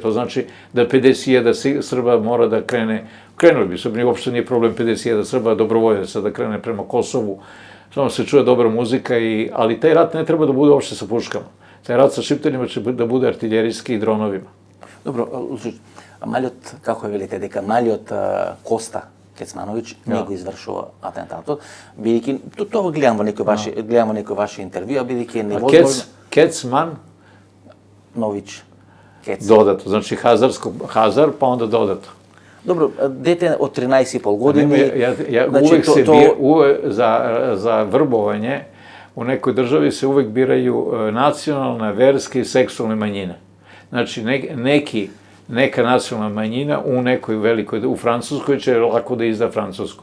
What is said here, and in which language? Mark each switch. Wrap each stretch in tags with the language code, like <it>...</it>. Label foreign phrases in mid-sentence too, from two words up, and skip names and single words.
<sr>To znači da 50.000 Srba mora da krene, krenuli bi, Srbi, uopšte nije problem 50.000 Srba dobrovoljaca da krene prema Kosovu, samo se čuje dobra muzika, ali taj rat ne treba da bude uopšte sa puškama. Taj rat sa šiptarima će da bude artiljerijski i dronovima.</sr> <mk>Добро, Маљот, како е велите, дека Maljot Коста Кецманович не го извршува атентатот, бидејќи тоа гледам во некој ваши интервјуа, бидејќи е невозможно. Кецман Нович. Додато, значи Хазар, па онда додато. Добро, дете од 13,5 години.</mk> <sr>Uvek se za vrbovanje u nekoj državi se uvek biraju nacionalne, verske i seksualne manjine. Znači, neka nacionalna manjina u nekoj velikoj, u Francuskoj će lako da izda Francusku.</sr>